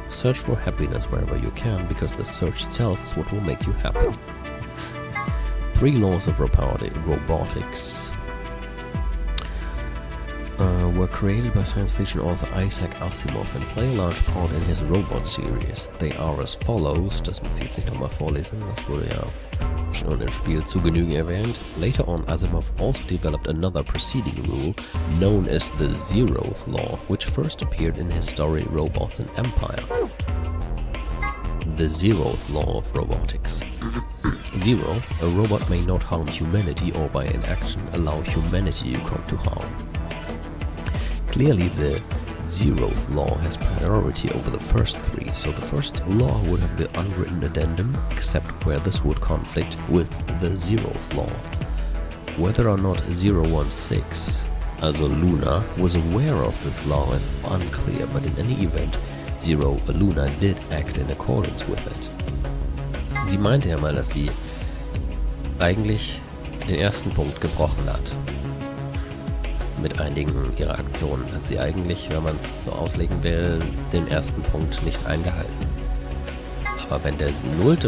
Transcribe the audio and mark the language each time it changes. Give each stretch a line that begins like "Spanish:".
English: Search for happiness wherever you can, because the search itself is what will make you happy. 3 laws of robotics were created by science fiction author Isaac Asimov and play a large part in his robot series. They are as follows.
German: Das muss ich jetzt nicht nochmal vorlesen, das wurde ja schon im Spiel zu Genüge erwähnt.
English: Later on, Asimov also developed another preceding rule known as the Zeroth Law, which first appeared in his story Robots and Empire. The Zeroth Law of Robotics. 0. A robot may not harm humanity or by inaction allow humanity to come to harm. Clearly, the Zeroth Law has priority over the first 3, so the first law would have the unwritten addendum, except where this would conflict with the Zeroth Law. Whether or not 016, also Luna, was aware of this law is unclear, but in any event, Luna did act in accordance with it.
German: Sie meinte ja mal, dass sie eigentlich den ersten Punkt gebrochen hat. Mit einigen ihrer Aktionen hat sie eigentlich, wenn man es so auslegen will, den ersten Punkt nicht eingehalten. Aber wenn der 0.